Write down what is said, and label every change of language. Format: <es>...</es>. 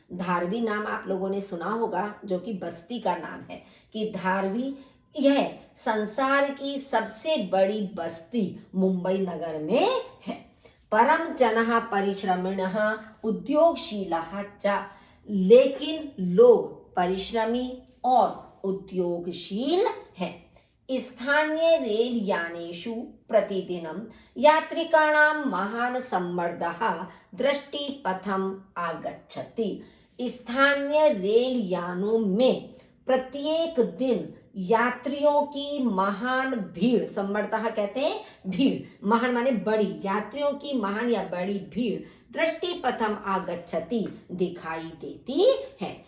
<hi>धारवी नाम आप लोगों ने सुना होगा, जो कि बस्ती का नाम है, कि धारवी यह संसार की सबसे बड़ी बस्ती मुंबई नगर में है।</hi> <sa>परम जनः परिश्रमिणः उद्योगशीलः च,</sa> <hi>लेकिन लोग परिश्रमी और उद्योगशील हैं।</hi> <sa>स्थानीय रेल यानेषु प्रतिदिनं यात्रिकाणां महान् सम्मर्दः दृष्टिपथम् आगच्छति।</sa> <hi>स्थानीय रेल यानों में प्रत्येक दिन यात्रियों की महान भीड़, सम्मर्दः कहते हैं भीड़, महान माने बड़ी, यात्रियों की महान या बड़ी भीड़</hi> <sa>दृष्टिपथम आगच्छति</sa> <hi>दिखाई देती है।</hi>